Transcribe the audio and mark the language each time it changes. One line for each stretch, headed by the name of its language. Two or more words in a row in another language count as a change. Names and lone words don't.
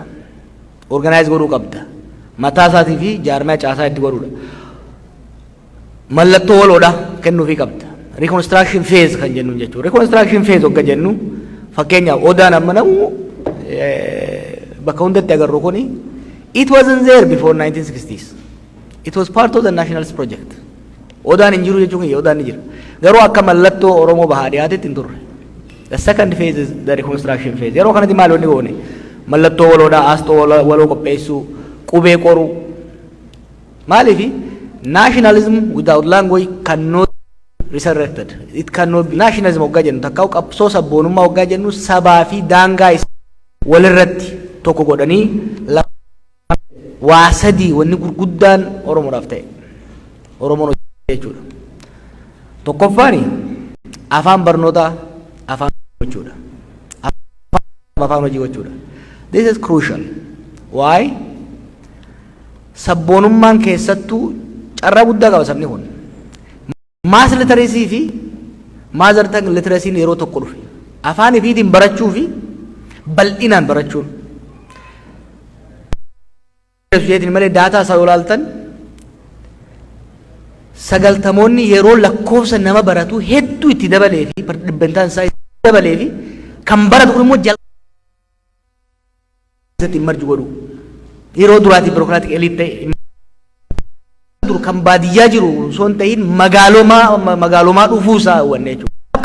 Oromo: Organize godhuu qabda. Mataa isaatii fi jaarmaa caasaa itti godhuudha. Mallattoo waloodha kennuufii qabda.
English: Reconstruction phase
Oromo: kan jennuun jechuudha.
English: Reconstruction phase
Oromo: hogga jennu fakkeenyaaf odaan amma namu bakka hundatti agarru kuni
English: it wasn't there before 1960s. It was part of the nationalist project.
Oromo: Odaan hin jiru jechuun odaan ni jira. Garuu akka mallattoo Oromoo bahaa dhiyaatetti hin turre.
English: The second phase is the reconstruction phase.
Oromo: Yeroo kanatti maal wanni goone? Mallattoo waloodhaa, aastoo waloo qopheessuu, qubee qoruu.
English: Maaliifi nationalism without language cannot resurrected. It cannot be nationalism
Oromo: hoggaa jennu takka qabsoo sabboonummaa hoggaa jennu sabaa fi daangaa walirratti tokko godhanii waa sadii wanni gurguddaan Oromoodhaaf ta'e. Oromoon jechuudha. Tokkoffaani afaan barnootaa afaan gochuudha. Afaan hojii gochuudha.
English: This is crucial. Why?
Oromo: Sabboonummaan keessattuu carraa guddaa qaba sabni kun.
English: Mass literacy
Oromo: fi
English: mother tongue literacy
Oromo: yeroo tokko dhufe. Afaan ifiitiin barachuu fi bal'inaan barachuun. Jeetiin malee daataa isaa yoo ilaaltan sagaltamoonni yeroo lakkoofsa nama baratu hedduu itti dabalee fi dhibbantaan isaa dabalee fi kan baratu kun immoo jalatti marju godhu yeroo duraati birokraatik eliit ta'e dur kan baadiyyaa jiru osoo hin ta'in magaalomaa dhufuusaa wanne jechuudha.